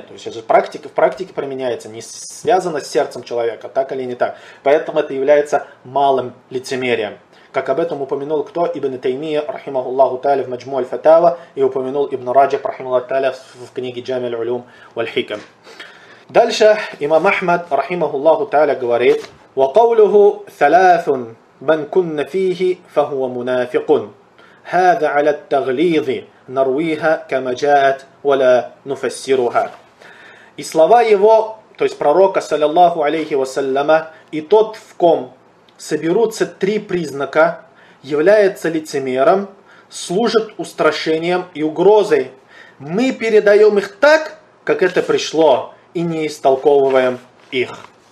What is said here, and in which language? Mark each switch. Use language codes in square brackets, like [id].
[ru] То есть это практика, в практике применяется, не связано с сердцем человека, так или не так. Поэтому это является малым лицемерием. Как об этом упомянул кто? Ибн Таймия, рахимахуллаху тааля, в Маджму аль-Фатава, и упомянул Ибн Раджаб, рахимахуллаху тааля, в книге Джамиль Улум валь-Хикам. Дальше имам Ахмад, рахимахуллаху тааля, говорит [ar] وَقَوْلُهُ ثَلَاثٌ مَنْ كُنَّ فِيهِ فَهُوَ مُنَافِقٌ هَذَا عَلَى التَّغْلِيظِ نَرْوِيهَا كَمَ جَاءَتْ وَلَا نُفَسِّرُهَا. [ru] И слова его, то есть пророка, саллиллаху алейхи вассаляма, и тот, в ком соберутся три признака, является лицемером, служит устрашением и угрозой. Мы передаем их так, как это пришло, и не истолковываем их.